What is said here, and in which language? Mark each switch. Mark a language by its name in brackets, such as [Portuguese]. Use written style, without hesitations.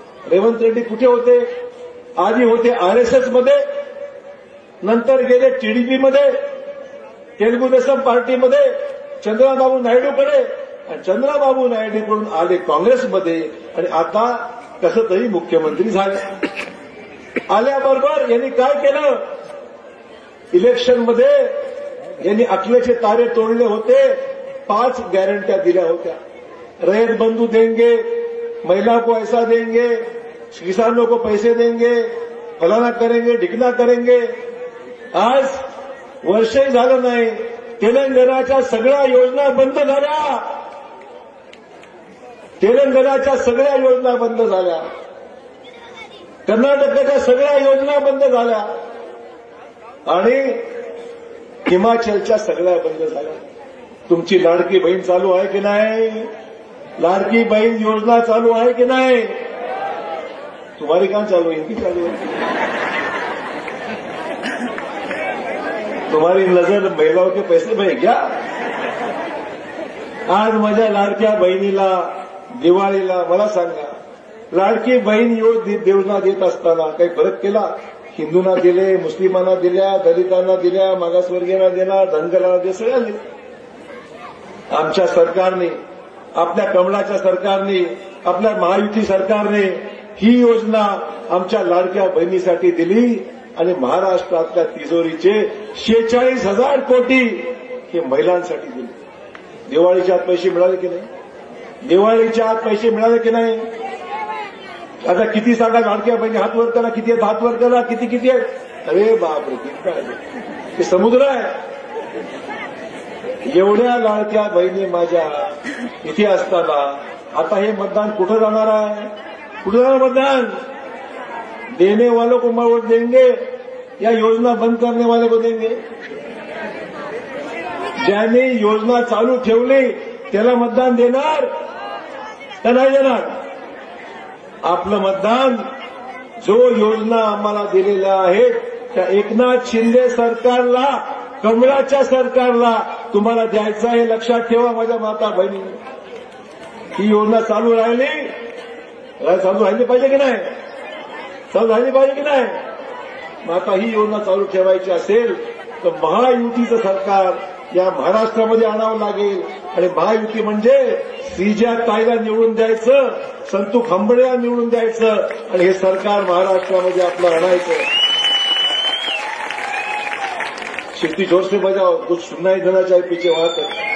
[Marathi] रेवंत रेड्डी कुठे होते? आधी होते आरएसएसमध्ये, नंतर गेले टीडीपीमध्ये, तेलुगू देसम पार्टीमध्ये, चंद्राबाबू नायडूकडे, आणि चंद्राबाबू नायडूकडून आले काँग्रेसमध्ये आणि आता कसं तरी मुख्यमंत्री झाले. आल्याबरोबर यांनी काय केलं? इलेक्शनमध्ये यांनी अकलेचे तारे तोडले होते, 5 गॅरंट्या दिल्या होत्या. [Hindi] रैयत बंधू देंगे, महिला को ऐसा देंगे, किसानों को पैसे देंगे, फलाना करेंगे, ढिकना करेंगे. [Marathi] आज वर्षही झालं नाही, तेलंगणाच्या सगळ्या योजना बंद झाल्या. तेलंगणाच्या सगळ्या योजना बंद झाल्या. कर्नाटकाच्या सगळ्या योजना बंद झाल्या आणि हिमाचलच्या सगळ्या बंद झाल्या. तुमची लाडकी बहीण चालू आहे की नाही? लाडकी बहीण योजना चालू आहे की नाही? [Hindi] तुम्हारी कहां चालू है? इनकी चालू है. तुम्हारी नजर महिलाओं के पैसे में क्या? [Marathi] आज माझ्या लाडक्या बहिणीला दिवाळीला मला सांगा, लाडकी बहीण योजना देत असताना काही फरक केला? हिंदूंना दिले, मुस्लिमांना दिल्या, दलितांना दिल्या, मागासवर्गीयांना दिला, धनगरांना दिल्या, सगळ्यांना दिल्या. आमच्या सरकारने, आपल्या कमळाच्या सरकारने, आपल्या महायुती सरकारने ही योजना आमच्या लाडक्या बहिणीसाठी दिली आणि महाराष्ट्रातल्या तिजोरीचे 46,000 कोटी हे महिलांसाठी दिले. दिवाळीच्या आत पैसे मिळाले की नाही? दिवाळीच्या आत पैसे मिळाले की नाही? आता किती सांगा लाडक्या बहिणी, हात वर करा, किती आहेत हात वर करा, किती आहेत? अरे बापरे, किती काय हे समुद्र आहे. एवढ्या लाडक्या बहिणी माझ्या इथे असताना आता हे मतदान कुठं जाणार आहे? कुठं जाणार मतदान? [Hindi] देने वालों को वोट देंगे या योजना बंद करने वाले को देंगे? [Marathi] ज्याने योजना चालू ठेवली त्याला मतदान देणार का नाही देणार? आपलं मतदान जो योजना आम्हाला दिलेल्या आहेत त्या एकनाथ शिंदे सरकारला, कमळाच्या सरकारला तुम्हाला द्यायचं हे लक्षात ठेवा माझ्या माता बहिणी. ही योजना चालू राहिली पाहिजे की नाही? चालू राहिली पाहिजे की नाही? मग आता ही योजना चालू ठेवायची असेल तर महायुतीचं सरकार या महाराष्ट्रामध्ये आणावं लागेल. आणि महायुती म्हणजे श्रीजा ताईला निवडून द्यायचं, संतू खंबळेला निवडून द्यायचं आणि हे सरकार महाराष्ट्रामध्ये आपलं आणायचं. [Hindi] शिट्टी जोर से बजाओ, कुछ सुनना ही देना चाहिए पीछे वहां तक.